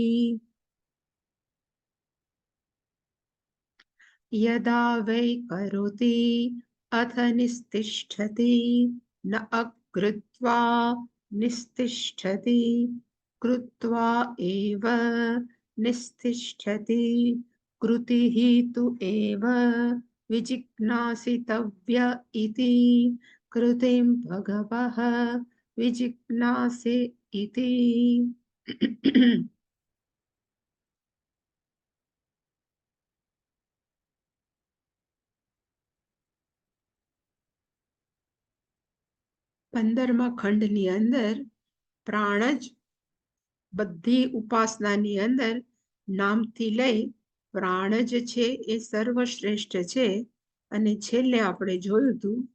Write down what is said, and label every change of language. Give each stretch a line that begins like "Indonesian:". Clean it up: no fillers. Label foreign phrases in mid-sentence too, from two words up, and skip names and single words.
Sanskrit: यदा वै करोति अथ निस्तिष्ठति न अकृत्वा निस्तिष्ठति कृत्वा एव निस्तिष्ठति कृतिः तु एव विजिज्ञासितव्य इति कृतिं भगवः विजिज्ञासे इति
Gujarati: પંદરમા ખંડની અંદર પ્રાણ જ બધી ઉપાસનાની અંદર નામથી લઈ પ્રાણ જ છે એ સર્વશ્રેષ્ઠ છે અને છેલ્લે આપણે જોયું હતું